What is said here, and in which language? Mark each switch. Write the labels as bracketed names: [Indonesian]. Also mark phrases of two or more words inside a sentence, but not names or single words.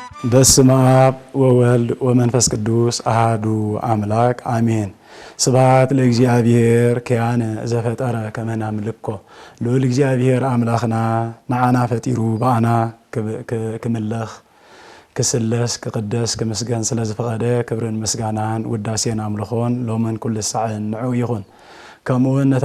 [Geez] በስመ አብ ወወልድ ወመንፈስ ቅዱስ አሐዱ አምላክ አሜን። ስብሐት ለእግዚአብሔር ከያነ ዘፈጠረ ከመ ናምልኮ [Tigrinya] ልዑል እግዚአብሔር አምላኽና ንዓና ፈጢሩ በአና ክምለኽ ክስለስ ክቅደስ ክምስገን ስለ ዝፈቀደ ክብርን ምስጋናን ውዳሴን አምልኾን ሎምን ኩሉ ሰዓን ንዑ ይኹን። ከምኡውን ነታ